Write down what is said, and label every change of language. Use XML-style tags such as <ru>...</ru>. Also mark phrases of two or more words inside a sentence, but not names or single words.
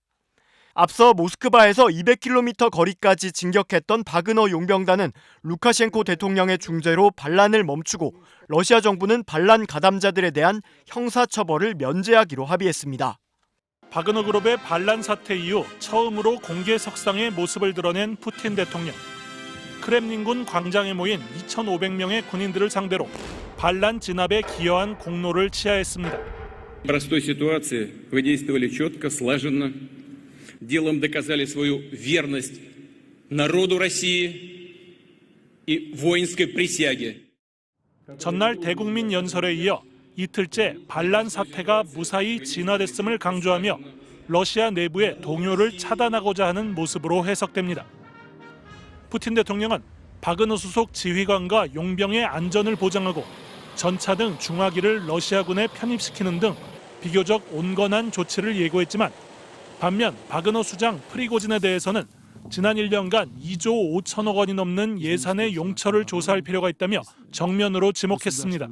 <ko>앞서 모스크바에서 200km 거리까지 진격했던 바그너 용병단은 루카셴코 대통령의 중재로 반란을 멈추고 러시아 정부는 반란 가담자들에 대한 형사처벌을 면제하기로 합의했습니다. 바그너 그룹의 반란 사태 이후 처음으로 공개석상의 모습을 드러낸 푸틴 대통령. 크렘린군 광장에 모인 2,500명의 군인들을 상대로 반란 진압에 기여한 공로를 치하했습니다.</ko> <ru>простой ситуации вы действовали четко, слаженно, делом доказали свою верность народу России и воинской присяге.</ru> <ko>전날 대국민 연설에 이어 이틀째 반란 사태가 무사히 진화됐음을 강조하며 러시아 내부의 동요를 차단하고자 하는 모습으로 해석됩니다. 푸틴 대통령은 바그너 수속 지휘관과 용병의 안전을 보장하고 전차 등 중화기를 러시아군에 편입시키는 등 비교적 온건한 조치를 예고했지만 반면 바그너 수장 프리고진에 대해서는 지난 1년간 2조 5천억 원이 넘는 예산의 용처를 조사할 필요가 있다며 정면으로 지목했습니다.</ko>